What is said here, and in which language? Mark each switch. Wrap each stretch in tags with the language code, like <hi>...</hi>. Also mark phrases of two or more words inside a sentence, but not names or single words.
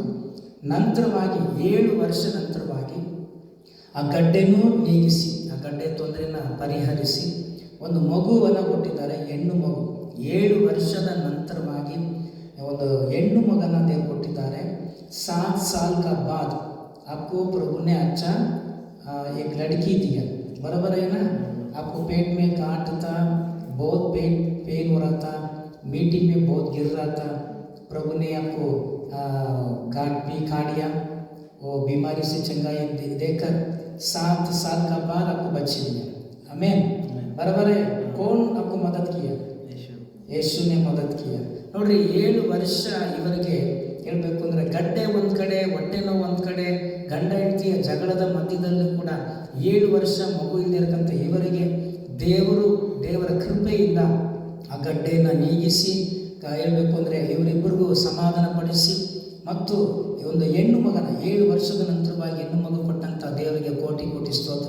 <kn>ನಂತರವಾಗಿ 7 ವರ್ಷ ನಂತರವಾಗಿ ಆ ಗಡ್ಡೆನೂ ನೀಗಿಸಿ, ಆ ಗಡ್ಡೆ ತೊಂದರೆಯನ್ನು ಪರಿಹರಿಸಿ ಒಂದು ಮಗುವನ್ನು ಕೊಟ್ಟಿದ್ದಾರೆ, ಹೆಣ್ಣು ಮಗು. 7 ವರ್ಷದ ನಂತರವಾಗಿ ಒಂದು ಹೆಣ್ಣು ಮಗನ ದೇವರು ಕೊಟ್ಟಿದ್ದಾರೆ.</kn> <hi>7 साल का बाद आपको प्रभु ने अच्छा एक लड़की दिया, बराबर है ना? आपको पेट में काट था, बहुत पेन हो रहा था, मीटिंग में बहुत गिर रहा था. प्रभु ने आपको गांठ भी खा दिया, वो बीमारी से चंगाई देकर 7 साल का बाद आपको बच्चे दिया. आमीन, बराबर है? कौन आपको मदद किया? ಯೇಸು ने मदद किया.</hi> <kn>ನೋಡ್ರಿ, 7 ವರ್ಷ ಇವರಿಗೆ ಹೇಳಬೇಕು ಅಂದರೆ ಗಡ್ಡೆ ಒಂದು ಕಡೆ, ಹೊಟ್ಟೆ ನೋವು ಒಂದು ಕಡೆ, ಗಂಡ ಹೆಂಡತಿಯ ಜಗಳದ ಮಧ್ಯದಲ್ಲೂ ಕೂಡ 7 ವರ್ಷ ಮಗು ಇಲ್ದಿರಕ್ಕಂಥ ಇವರಿಗೆ ದೇವರ ಕೃಪೆಯಿಂದ ಆ ಗಡ್ಡೆಯನ್ನು ನೀಗಿಸಿ ಹೇಳಬೇಕು ಅಂದರೆ ಇವರಿಬ್ಬರಿಗೂ ಸಮಾಧಾನ ಪಡಿಸಿ ಮತ್ತು ಒಂದು ಹೆಣ್ಣು ಮಗನ 7 ವರ್ಷದ ನಂತರವಾಗಿ ಹೆಣ್ಣು ಮಗು ಕೊಟ್ಟಂಥ ದೇವರಿಗೆ ಕೋಟಿ ಕೋಟಿ ಸ್ತೋತ್ರ.</kn>